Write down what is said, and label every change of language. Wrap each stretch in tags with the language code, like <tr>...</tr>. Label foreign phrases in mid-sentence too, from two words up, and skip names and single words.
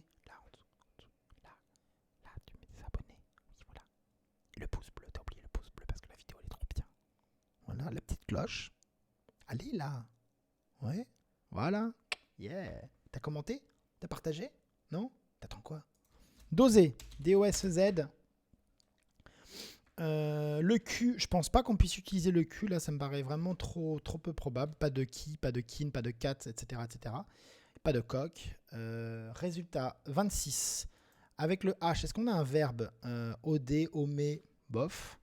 <fr>Là, tu mets des abonnés. Oui, voilà. Et le pouce bleu, t'as oublié le pouce bleu parce que la vidéo elle est trop bien. Voilà, la petite cloche. Allez là. Ouais, voilà. Yeah. T'as commenté? T'as partagé? Non? T'attends quoi? Doser. D-O-S-E-Z. Le Q, je pense pas qu'on puisse utiliser le Q, là ça me paraît vraiment trop peu probable. Pas de qui, pas de kin, pas de cat, etc. etc. Pas de coq. Résultat 26. Avec le H, est-ce qu'on a un verbe? OD, omé, bof.</fr>